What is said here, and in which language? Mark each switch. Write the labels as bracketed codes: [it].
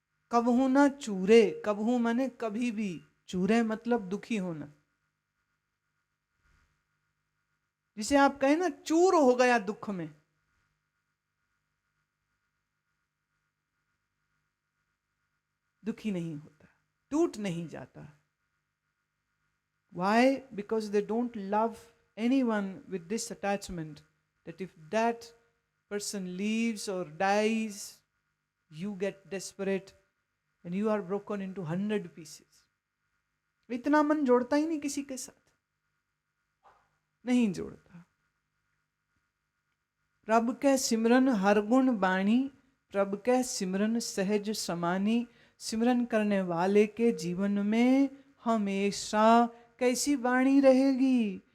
[pa] कबहू ना चूरे, [hi] कबहू माने कभी भी, चूरे मतलब दुखी होना। जिसे आप कहें ना चूर हो गया दुख में, दुखी नहीं होता, टूट नहीं जाता। [en] Why? Because they don't love anyone with this attachment that if that person leaves or dies, you get desperate and you are broken into 100 pieces. [hi] इतना मन जोड़ता ही नहीं किसी के साथ, नहीं जोड़ता। [pa] प्रभु के सिमरन हर गुण बाणी, प्रभु के सिमरन सहज समानी। [hi] सिमरन करने वाले के जीवन में हमेशा कैसी वाणी रहेगी?